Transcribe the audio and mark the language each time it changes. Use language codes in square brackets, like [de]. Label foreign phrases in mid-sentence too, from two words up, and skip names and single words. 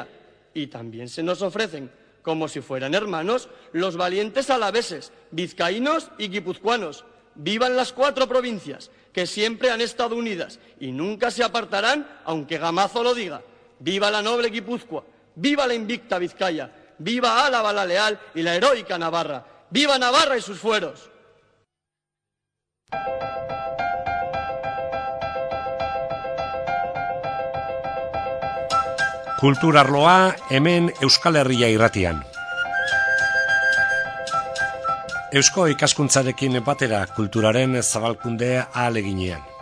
[es] Y también se nos ofrecen, como si fueran hermanos, los valientes alaveses, vizcaínos y guipuzcoanos. ¡Vivan las 4 provincias, que siempre han estado unidas y nunca se apartarán, aunque Gamazo lo diga! ¡Viva la noble Guipúzcoa! ¡Viva la invicta Vizcaya! ¡Viva Álava la leal y la heroica Navarra! ¡Viva Navarra y sus fueros! [eu] Kulturarloa hemen Euskal Herria irratian. Eusko ikaskuntzarekin batera kulturaren zabalkunde ahaleginean.